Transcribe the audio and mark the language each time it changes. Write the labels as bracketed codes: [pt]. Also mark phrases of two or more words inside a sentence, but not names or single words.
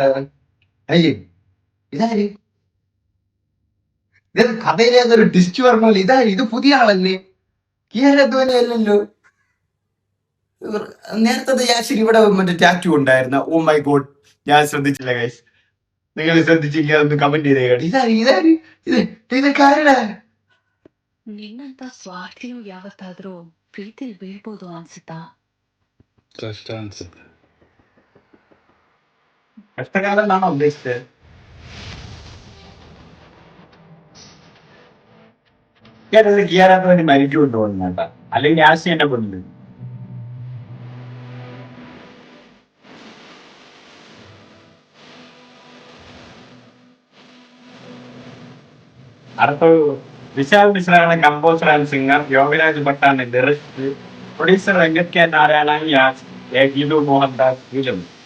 [ml] അയ്യേ, ഇതാര്? ഇത് കഥയിലെ ഒരു ടിസ്റ്റ് പറഞ്ഞ ഇതാര്? ഇത് പുതിയ ആളല്ലേ? കിയാര അദ്വാനി അല്ലല്ലോ. നേരത്തെ യാഷിന് ഇവിടെ മറ്റേ ടാറ്റു ഉണ്ടായിരുന്ന. [en] Oh my god, [ml] ഞാൻ ശ്രദ്ധിച്ചില്ല ഗൈസ്. നിങ്ങൾ ശ്രദ്ധിച്ചില്ല, ഒന്ന് കമന്റ് ചെയ്തേ. ഇതാര് ഇത്? ഇതൊക്കെ ആരുടെ? [kn] ನಿನ್ನಂತ ಸ್ವಾರ್ಥಿಯು ಯಾವತ್ತಾದ್ರೂ ಪ್ರೀತಿಲಿ ಬೀಳ್ಬೋದು ಅನ್ಸುತ್ತಾ? ಕಷ್ಟ ಅನ್ಸುತ್ತೆ. [ml] കഷ്ടകാലം എന്നാണോ ഉദ്ദേശിച്ചത്? ഞാനത് കിയാരാത്ത വേണ്ടി മരിക്കുമെന്ന് തോന്നുന്നു കേട്ടാ, അല്ലെങ്കിൽ ആശി എന്നെ കൊല്ലും. അടുത്ത വിശാൽ മിശ്രയാണ് [en] composer and singer, [ml] യോഗരാജ് ഭട്ടാണ് ലിറിക്സ്, പ്രൊഡ്യൂസർ വെങ്കട് കെ നാരായണ, യാസ് എ ഗിതു മോഹൻദാസ് ഫിലിം.